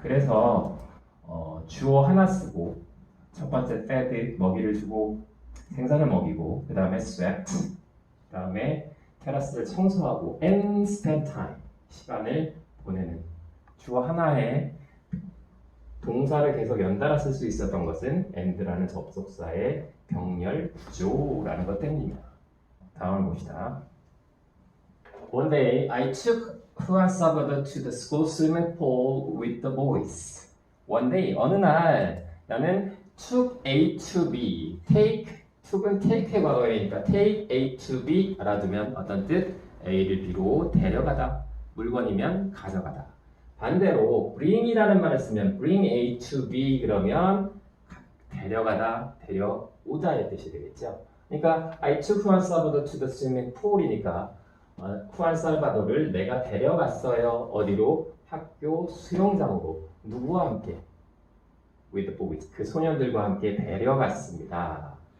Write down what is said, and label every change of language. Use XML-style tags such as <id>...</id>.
<ko>그래서 주어 하나 쓰고 첫 번째 fed 먹이를 주고 생선을 먹이고 그 다음에 swept 그 다음에 테라스를 청소하고</ko> <en>and spend time</en> <ko>시간을 보내는 주어 하나에 동사를 계속 연달아 쓸 수 있었던 것은 and라는 접속사의 병렬 구조라는 것 때문입니다. 다음을 봅시다.</ko> <en>One day I took Juan Salvador to the school swimming pool with the boys. One day</en> <ko>어느 날 나는</ko> <en>took A to B.</en> <ko>took은 take의 과거이니까</ko> <en>take A to B</en> <ko>알아두면 어떤 뜻? A를 B로 데려가다. 물건이면 가져가다. 반대로 bring이라는 말을 쓰면</ko> <en>bring A to B</en> <ko>그러면 데려가다, 데려오다의 뜻이 되겠죠.</ko> <en>그러니까 I took Juan Salvador to the swimming pool이니까</en> <ko>후안 살바도를 내가 데려갔어요. 어디로? 학교 수영장으로. 누구와 함께?</ko> <en>With the boys.</en> <ko>그 소년들과 함께 데려갔습니다.</ko>